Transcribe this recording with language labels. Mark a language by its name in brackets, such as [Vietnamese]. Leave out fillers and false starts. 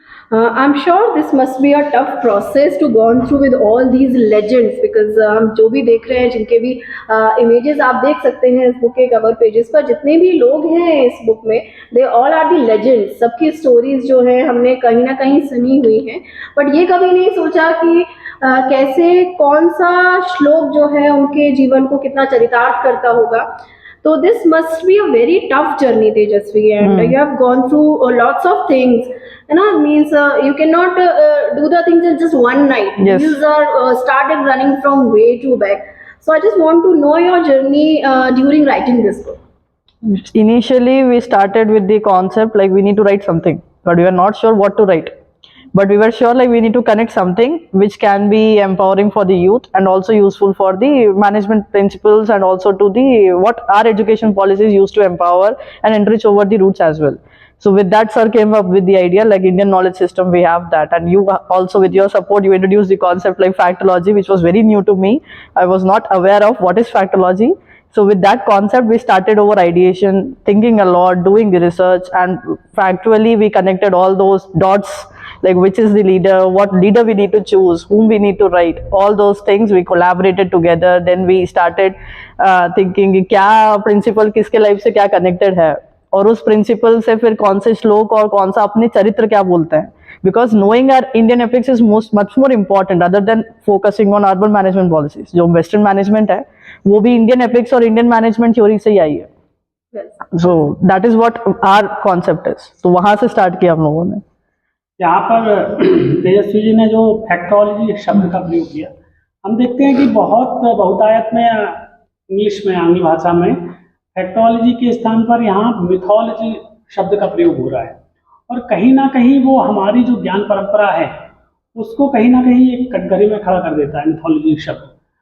[English] I'm sure this must be a tough process to go on through with all these legends, because [Hindi] हम जो भी देख रहे हैं, जिनके भी images आप देख सकते हैं इस बुक के कवर पेजेस पर, जितने भी लोग हैं इस बुक में, [English] they all are the legends। [Hindi] सबकी स्टोरीज जो है हमने कहीं ना कहीं सुनी हुई हैं, बट ये कभी नहीं सोचा कि कैसे कौन सा श्लोक जो है उनके जीवन को कितना चरितार्थ करता होगा। [English] So this must be a very tough journey, Tejasvi, and you have gone through lots of things. You know, it means you cannot do the things in just one night. Yes. Wheels are started running from way too back. So I just want to know your journey during writing this book. Initially, we started with the concept like we need to write something, but we were not sure what to write. But we were sure like we need to connect something which can be empowering for the youth and also useful for the management principles and also to the what our education policies used to empower and enrich over the roots as well. So with that, sir came up with the idea, like Indian knowledge system, we have that, and you also, with your support, you introduced the concept like factology, which was very new to me. I was not aware of what is factology. So with that concept, we started our ideation, thinking a lot, doing the research, and factually we connected all those dots, like which is the leader, what leader we need to choose, whom we need to write, all those things we collaborated together. Then we started thinking [Hindi] कि क्या principle किसके life से क्या connected है, और उस principle से फिर कौन से श्लोक और कौन सा अपने चरित्र क्या बोलते हैं. [English] Because knowing our Indian epics is much more important other than focusing on urban management policies. [Hindi] जो Western management है वो भी Indian epics और Indian management theory से ही आई है. [English] So that is what our concept is. [Hindi] तो वहाँ से start किया हम लोगों ने. यहाँ पर तेजस्वी जी ने जो फैक्टोलॉजी शब्द का प्रयोग किया, हम देखते हैं कि बहुतायत में इंग्लिश में, आंग्ल भाषा में फैक्टोलॉजी के स्थान पर यहाँ मिथोलॉजी शब्द का प्रयोग हो रहा है, और कहीं ना कहीं वो हमारी जो ज्ञान परंपरा है उसको कहीं ना कहीं एक कटघरे में खड़ा कर देता है मिथोलॉजी शब्द.